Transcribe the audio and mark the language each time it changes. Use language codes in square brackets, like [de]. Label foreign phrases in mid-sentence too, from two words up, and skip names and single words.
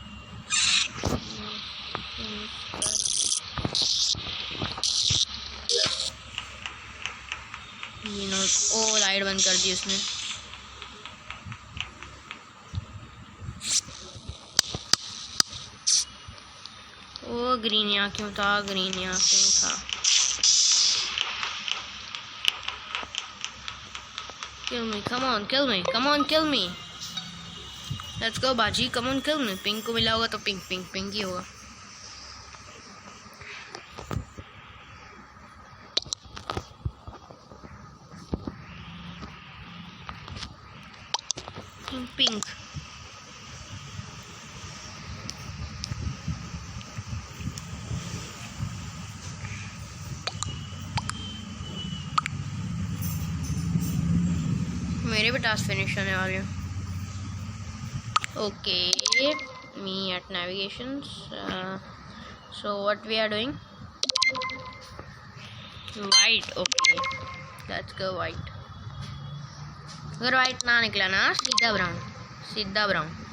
[hi] ओ लाइट बंद कर दी उसने। ओ ग्रीन यहाँ क्यों था, ग्रीन यहाँ क्यों था? [en] Kill me, come on, kill me, come on, kill me. Let's go बाजी, come on, kill me. [hi] पिंक को मिला होगा तो पिंक पिंक पिंक ही होगा। पिंक मेरे भी [en] task finish [hi] होने वाले हैं। [en] okay, me at navigations. so what we are doing? white, okay let's go white. [hi] अगर वाइट ना निकला ना, सीधा ब्राउन, सीधा ब्राउन।